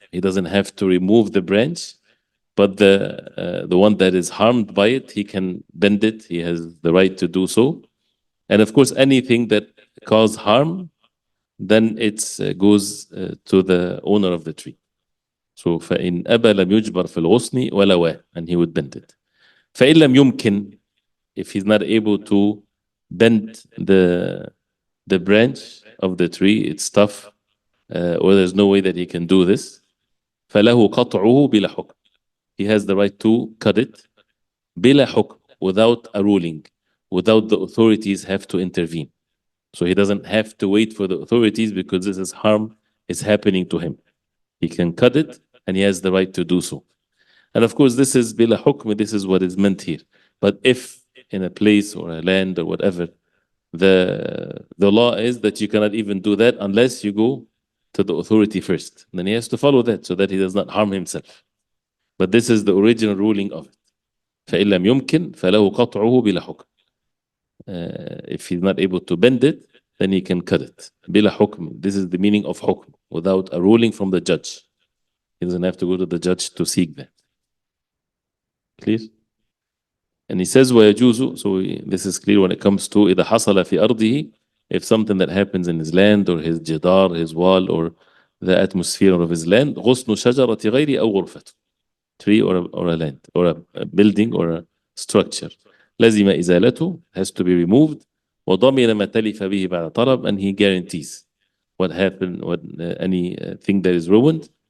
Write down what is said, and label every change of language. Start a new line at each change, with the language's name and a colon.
English: He doesn't have to remove the branch, but the one that is harmed by it, he can bend it. He has the right to do so. And of course, anything that cause harm, then it goes to the owner of the tree.
Arabic: So فإن أبى لم يجبر في الغصن ولواه,
English: and he would bend it.
Arabic: فإن لم يمكن,
English: if he's not able to bend the branch of the tree, it's tough, or there's no way that he can do this.
Arabic: فله قطعه بلا حكم.
English: He has the right to cut it
Arabic: بلا حكم,
English: without a ruling, without the authorities have to intervene. So he doesn't have to wait for the authorities because this is harm is happening to him. He can cut it and he has the right to do so. And of course, this is bila hukm, this is what is meant here. But if in a place or a land or whatever, the law is that you cannot even do that unless you go to the authority first. And then he has to follow that so that he does not harm himself. But this is the original ruling of it.
Arabic: فإن لم يمكن فله قطعه بلا حكم.
English: If he's not able to bend it, then he can cut it.
Arabic: بلا حكم.
English: This is the meaning of حكم, without a ruling from the judge. He doesn't have to go to the judge to seek that. Clear? And he says ويجوز, so this is clear when it comes to
Arabic: إذا حصل في أرضه,
English: if something that happens in his land or his جدار, his wall, or the atmosphere of his land,
Arabic: غصن شجرة غير أو غرفته,
English: tree or a land or a building or a structure,
Arabic: لزم إزالته,
English: has to be removed,
Arabic: وضمن ما تلف به بعد طلب,
English: and he guarantees what happened, any thing that is ruined.